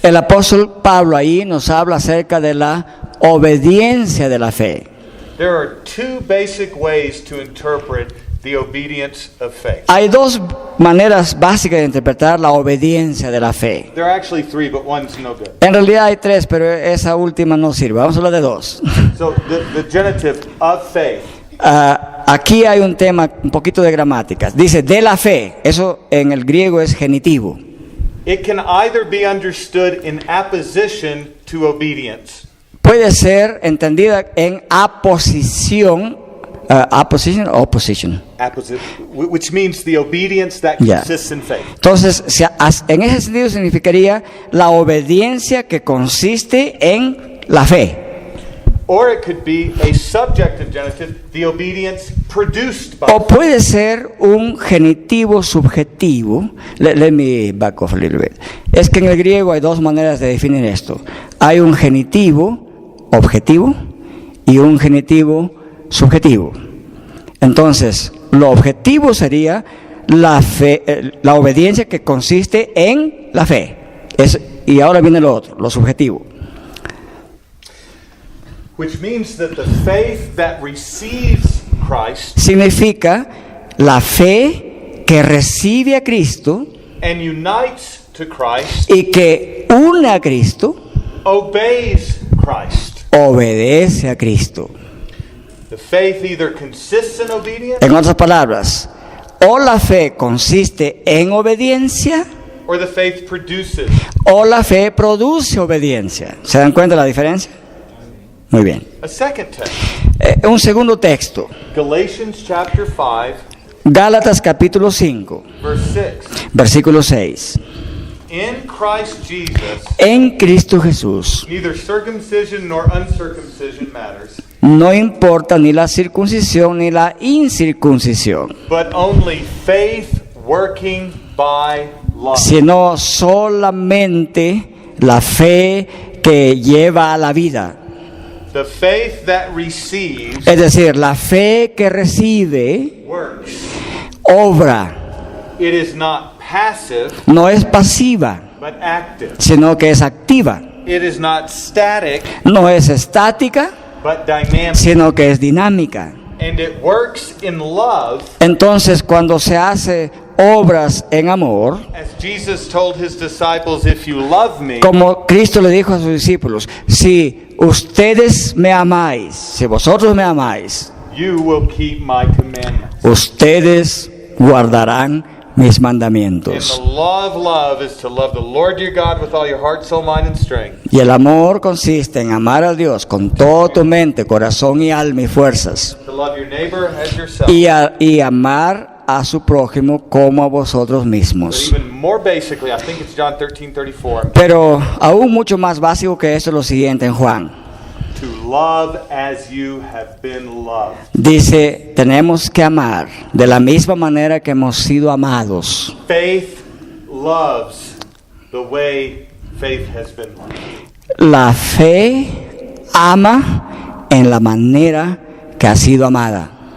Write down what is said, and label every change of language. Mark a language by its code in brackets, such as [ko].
[es] El apóstol Pablo ahí nos habla acerca de la obediencia de la fe. [en] There are two basic ways to interpret the obedience of faith. [es] Hay dos maneras básicas de interpretar la obediencia de la fe. [en] There are actually three, but one's no good. [es] En realidad hay tres, pero esa última no sirve. Vamos a hablar de dos. [en] So the genitive of faith [es] Aquí hay un tema, un poquito de gramática. Dice de la fe. Eso en el griego es genitivo. [en] it can either be understood in apposition to obedience, [es] Puede ser entendida en aposición. [en] Opposition o opposition. which means the obedience that Yeah. consists in faith. [es] Entonces, en ese sentido significaría la obediencia que consiste en la fe. [en] Or it could be a subjective genitive, the obedience produced by [es] O puede ser un genitivo subjetivo. [en] Let me back off a little bit. [es] Es que en el griego hay dos maneras de definir esto. Hay un genitivo objetivo y un genitivo subjetivo. Entonces, lo objetivo sería la fe, la obediencia que consiste en la fe. Y ahora viene lo otro, lo subjetivo. [en] which means that the faith that receives Christ [es] Significa la fe que recibe a Cristo [en] and unites to Christ [es] y que une a Cristo, [en] obeys Christ. [es] obedece a Cristo. [en] The faith either consists in obedience [es] En otras palabras, o la fe consiste en obediencia [en] or the faith produces. [es] o la fe produce obediencia. ¿Se dan cuenta de la diferencia? Muy bien. [en] A second text, [es] Un segundo texto, [en] Galatians chapter 5, [es] Gálatas capítulo 5, [en] verse 6. [es] versículo 6. [en] In Christ Jesus, [es] En Cristo Jesús [en] neither circumcision nor uncircumcision matters, [es] no importa ni la circuncisión ni la incircuncisión, [en] but only faith working by love. [es] sino solamente la fe que lleva a la vida. [en] The faith that receives [es] Es decir, la fe que recibe [en] works. [es] obra, [en] It is not passive, [es] no es pasiva, [en] but active. [es] sino que es activa. [en] It is not static, [es] No es estática, [en] but dynamic. [es] sino que es dinámica. [en] And it works in love, [es] Entonces, cuando se hace obras en amor, [en] as Jesus told his disciples, if you love me, [es] como Cristo le dijo a sus discípulos, si ustedes me amáis, si vosotros me amáis, [en] you will keep my commandments. [es] ustedes guardarán mis [en] And [es] mandamientos. [en] the law of love is to love the Lord your God with all your heart, soul, mind, and strength. [es] Y el amor consiste en amar a Dios con toda tu mente, corazón y alma y fuerzas. [en] To love your neighbor as yourself. [es] Y amar a su prójimo como a vosotros [en] But [es] mismos. [en] even more basically, I think it's John 13:34, [es] Pero aún mucho más básico que esto es lo siguiente en Juan. [en] to love as you have been loved. [es] Dice, tenemos que amar de la misma manera que hemos sido amados. [en] Faith loves the way faith has been loved. [es] La fe ama en la manera que ha sido amada.